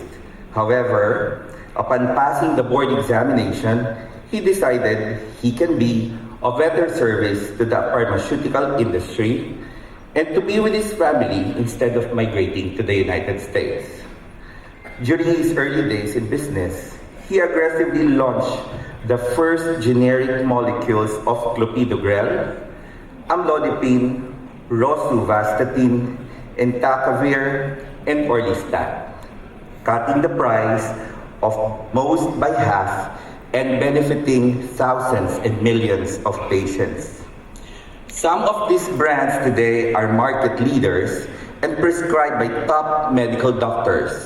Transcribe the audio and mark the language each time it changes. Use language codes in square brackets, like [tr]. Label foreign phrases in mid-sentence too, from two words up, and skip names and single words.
[en] However, upon passing the board examination, he decided he can be of better service to the pharmaceutical industry and to be with his family instead of migrating to the United States. During his early days in business, he aggressively launched the first generic molecules of clopidogrel, amlodipine, rosuvastatin, entecavir, and orlistat, cutting the price of most by half and benefiting thousands and millions of patients. Some of these brands today are market leaders and prescribed by top medical doctors.